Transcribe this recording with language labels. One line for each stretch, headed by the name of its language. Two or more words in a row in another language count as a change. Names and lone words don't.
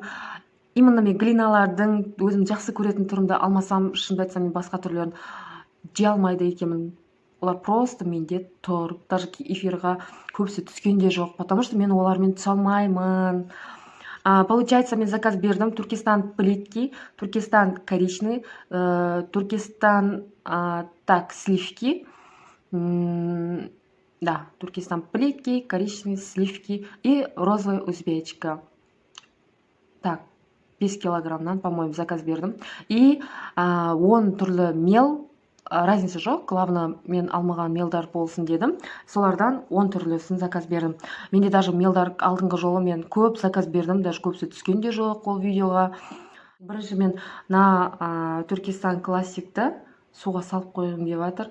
Kazakh: Именно мен глиналардың өзім жақсы көретін түрімді алмасам, шынымды айтсам, мен басқа түрлерін жей алмайды екенмін. Олар просто менде тұр. Даже эфирға көбісі түскен де жоқ,
Russian: потому что
Kazakh: мен олармен түсе алмаймын. Получается, мен заказ бердім.
Russian: Туркестан плитки, Туркестан коричневый, Туркестан сливки. Да, Туркестан плитки, коричневый, сливки и розовая узбечка. Так, 5 килограммнан, по-моему,
Kazakh: заказ бердім. И 10 түрлі мел, разница жоқ, главное, мен алмаған мелдар болсын дедім. Солардан 10 түрлісін заказ бердім. Менде даже мелдар алдыңғы жолы мен көп заказ бердім, даже көбісі түскен де жоқ ол видеоға. Бірінші мен Туркестан классикті суға салып қойғым деп жатыр.